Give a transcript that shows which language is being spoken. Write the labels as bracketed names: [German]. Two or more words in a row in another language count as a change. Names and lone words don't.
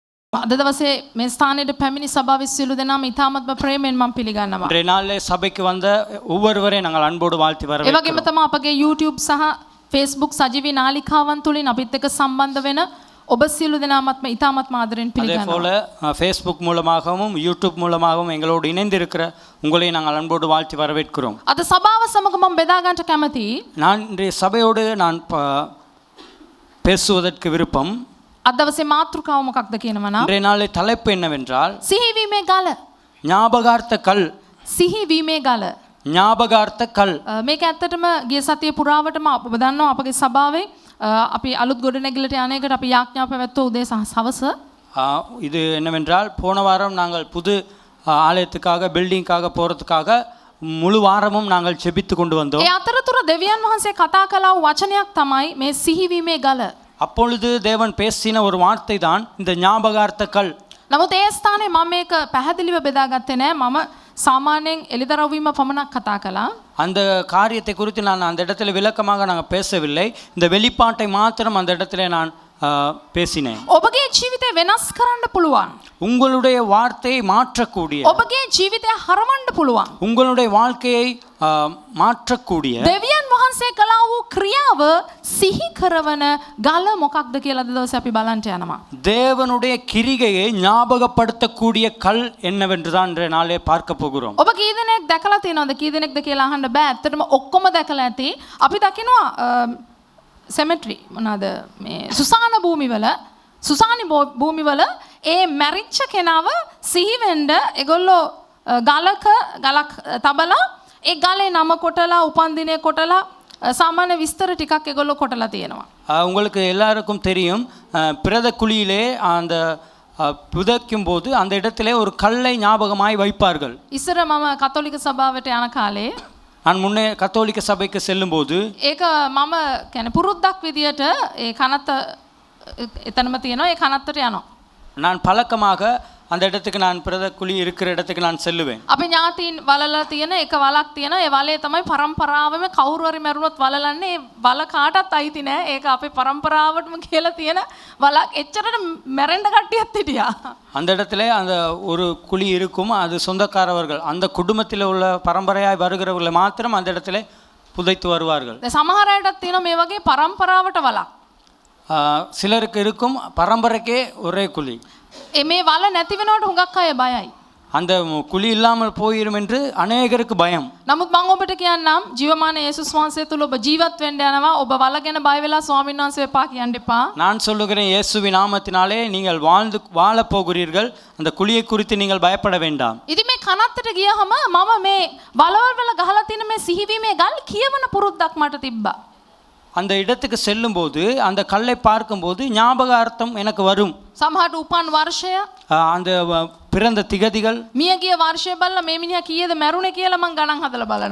[Sinhala] අද දවසේ මේ ස්ථානයේ පැමිණි සභාවේ සියලු දෙනාම ඉතාමත්ම ප්‍රේමයෙන් මම පිළිගන්නවා. [Tamil] இன்றைய நாளிலே சபைக்கு வந்த ஒவ்வொருவரையும் நாங்கள் அன்போடு வாழ்த்தி [Sinhala] ඒ වගේම [Tamil] வரவேற்கிறோம். [Sinhala] තමයි අපගේ YouTube සහ Facebook සජීවී නාලිකාවන් තුලින් අපිත් එක්ක සම්බන්ධ වෙන ඔබ සියලු දෙනාමත්ම ඉතාමත්ම ආදරෙන් [Tamil] அதே போல [Sinhala] පිළිගන්නවා. [Tamil] ஃபேஸ்புக் மூலமாகவும் யூடியூப் மூலமாகவும் எங்களோடு இணைந்திருக்கிற உங்களை நாங்கள் அன்போடு வாழ்த்தி வரவேற்கிறோம். [Sinhala] අද සභාව සමග මම බෙදා ගන්නට කැමතියි. [Tamil] நான் இன்றைய சபையோடு நான் பேசுவதற்கு விருப்பம். [Sinhala] අද දවසේ මාතෘකාව මොකක්ද කියනවා නම් [Tamil] இன்றைய நாளில் தலைப்பு என்னவென்றால் [Sinhala] සිහිවීමේ ගල. [Tamil] ஞாபகார்த்த கல். [Sinhala] සිහිවීමේ ගල. [Tamil] ஞாபகார்த்த கல். [Sinhala] මේක ඇත්තටම ගිය සතියේ පුරාවටම ඔබ දන්නවා අපගේ සභාවේ අපි අලුත් ගොඩනැගිල්ලට යන එකට අපි යාඥා පැවැත්වුවා උදේ සවස. [Tamil] இது என்னவென்றால் போன வாரம் நாங்கள் புது ஆலயத்துக்காக பில்டிங்காக போகிறதுக்காக முழு வாரமும் நாங்கள் செபித்து கொண்டு வந்தோம். [Sinhala] ඒ අතරතුර දෙවියන් වහන්සේ කතා කළා වූ වචනයක් තමයි මේ සිහිවීමේ ගල. [Tamil] அப்பொழுது தேவன் பேசின ஒரு வார்த்தை தான் இந்த ஞாபகார்த்த கல். [Sinhala] නමුත් ඒ ස්ථානයේ මම මේක පැහැදිලිව බෙදාගත්තේ නෑ. මම සාමාන්‍යයෙන් එළිදරව් වීම පමණක් කතා කළා. [Tamil] அந்த காரியத்தை குறித்து நான் அந்த இடத்துல விளக்கமாக நாங்கள் பேசவில்லை. இந்த வெளிப்பாட்டை மாத்திரம் அந்த இடத்துல நான் பேசினேன். [Sinhala] ඔබගේ ජීවිතය වෙනස් කරන්න පුළුවන්. [Tamil] உங்களுடைய வார்த்தையை மாற்றக்கூடிய, [Sinhala] ඔබගේ ජීවිතය හරවන්න පුළුවන්. [Tamil] உங்களுடைய வாழ்க்கையை மாற்றக்கூடிய [Sinhala] දෙවියන් වහන්සේ කළා වූ ක්‍රියාව සිහි කරවන ගල මොකක්ද කියලා අද දවසේ අපි බලන්න යනවා. [Tamil] தேவனுடைய கிரிகையை ஞாபகப்படுத்தக்கூடிய கல் என்னவென்று தான் இன்றைய நாளே பார்க்க போகிறோம். [Sinhala] ඔබ කී දෙනෙක් දැකලා තියෙනවද? කී දෙනෙක්ද කියලා අහන්න බෑ. ඇත්තටම ඔක්කොම දැකලා ඇති. අපි දකිනවා සෙමෙට්‍රි මොනවාද මේ සුසාන භූමිවල ඒ මැරිච්ච කෙනාව සිහි වෙන්න ඒගොල්ලෝ ගලක් තබලා ඒ ගලේ නම කොටලා උපන්දිනය කොටලා සාමාන්‍ය විස්තර ටිකක් ඒගොල්ලෝ කොටලා තියෙනවා. [Tamil] உங்களுக்கு எல்லாருக்கும் தெரியும், பிரேத குழியிலே அந்த புதைக்கும் போது அந்த இடத்திலே ஒரு கல்லை ஞாபகமாய் வைப்பார்கள். [Sinhala] ඉස්සර මම කතෝලික සභාවට යන කාලේ [Tamil] நான் முன்னே கத்தோலிக்க சபைக்கு செல்லும்போது [Sinhala] ඒක මම කියන්නේ පුරුද්දක් විදියට ඒ කනත්ත එතනම තියෙනවා. ඒ කනත්තට යනවා. [Tamil] நான் பழக்கமாக அந்த இடத்துக்கு நான் பிரேத குழி இருக்கிற இடத்துக்கு நான் செல்லுவேன். [Sinhala] අපි ඥාතීන් වලලා තියෙන එක වලක් තියෙනවා. ඒ වලේ තමයි පරම්පරාවෙම කවුරු හරි මැරුණොත් වලලන්නේ. ඒ වල කාටවත් අයිති නෑ. ඒක අපේ පරම්පරාවටම කියලා තියෙන වලක්. එච්චරට මැරෙන්න කට්ටියත් හිටියා. [Tamil] அந்த இடத்துல அந்த ஒரு குழி இருக்கும். அது சொந்தக்காரவர்கள், அந்த குடும்பத்தில் உள்ள பரம்பரையாய் வருகிறவர்களை மாத்திரம் அந்த இடத்துல புதைத்து வருவார்கள். [Sinhala] දැන් සමහර අයටත් තියෙනවා මේ වගේ පරම්පරාවට වලක්. [Tamil] சிலருக்கு இருக்கும் பரம்பரைக்கே ஒரே குழி. [Sinhala] මේ වල නැති වෙනකොට හුඟක් අය බයයි. [Tamil] அந்த குழி இல்லாமல் போயிடும் என்று அநேகருக்கு பயம். [Sinhala] නමුත් මම ඔබට කියන්නම් ජීවමාන යේසුස් වහන්සේ තුල ඔබ ජීවත් වෙන්න යනවා. ඔබ වල ගැන බය වෙලා ස්වාමීන් වහන්සේ එපා කියන්න එපා. [Tamil] நான் சொல்லுகிறேன், இயேசுவின் நாமத்தினாலே நீங்கள் வாழ போகிறீர்கள். அந்த குழியை குறித்து நீங்கள் பயப்பட வேண்டாம். [Sinhala] ඉතින් මේ කනත්තට ගියහම මම මේ වලවල් වල ගහලා තියෙන මේ සිහිවීමේ ගල් කියවන පුරුද්දක් මට තිබ්බා. [Tamil] அந்த இடத்துக்கு செல்லும்போது அந்த கல்லை பார்க்கும்போது ஞாபகார்த்தம் எனக்கு வரும். [Sinhala] සමහරට උපන් වර්ෂය [Tamil] அந்த பிறந்த திகதிகள், [Sinhala] මියගිය වර්ෂය බලලා මේ මිනිහා කීයද මැරුණේ කියලා මං ගණන් හදලා බලනවා.